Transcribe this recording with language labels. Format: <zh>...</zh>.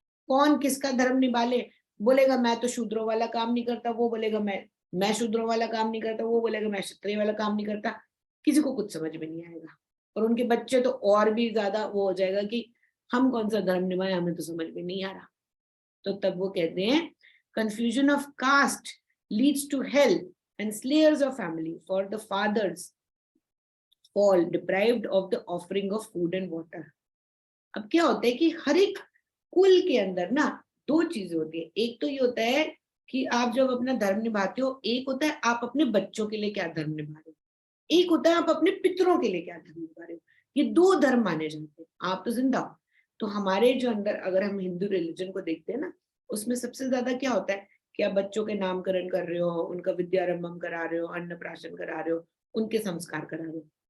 <hi>कौन किसका धर्म निभा ले? बोलेगा मैं तो शूद्रों वाला काम नहीं करता, वो बोलेगा मैं शूद्रों वाला काम नहीं करता, वो बोलेगा मैं क्षत्रिय वाला काम नहीं करता। किसी को कुछ समझ में नहीं आएगा। और उनके बच्चे तो और भी ज्यादा वो हो जाएगा कि हम कौन सा धर्म निभाए, हमें तो समझ में नहीं आ रहा। तो तब वो कहते हैं</hi> <en>confusion of caste leads to hell and slayers of family, for the fathers fall deprived of the offering of food and water.</en> <hi>अब क्या होता है कि हर एक कुल के अंदर ना दो चीजें होती है। एक तो ये होता है कि आप जब अपना धर्म निभाते हो, एक होता है आप अपने बच्चों के लिए क्या धर्म निभा रहे हो, एक होता है आप अपने पितरों के लिए क्या धर्म निभा रहे हो। ये दो धर्म माने जाते हैं। आप तो जिंदा हो। तो हमारे जो अंदर अगर हम हिंदू रिलीजन को देखते हैं ना, उसमें सबसे ज्यादा क्या होता है कि आप बच्चों के नामकरण कर रहे हो, उनका विद्यारंभम करा रहे हो, अन्नप्राशन करा रहे हो, उनके संस्कार करा रहे हो।</hi>